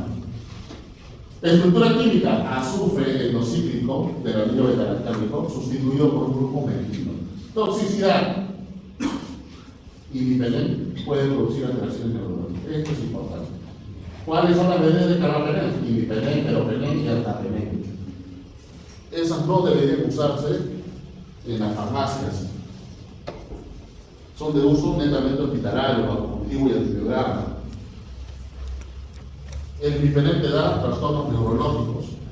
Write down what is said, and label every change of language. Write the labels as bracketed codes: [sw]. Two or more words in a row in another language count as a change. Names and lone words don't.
[es] Estructura química, azufre endocíclico del anillo betalactámico, sustituido por un grupo metilo. Toxicidad, imipenem puede producir alteraciones neurológicas. Esto es importante. ¿Cuáles son las medidas de carbapenem? Imipenem, meropenem y altapenem. Esas no deberían usarse en las farmacias. Son de uso netamente hospitalario, autocultivo y antibiograma. El imipenem te da trastornos neurológicos.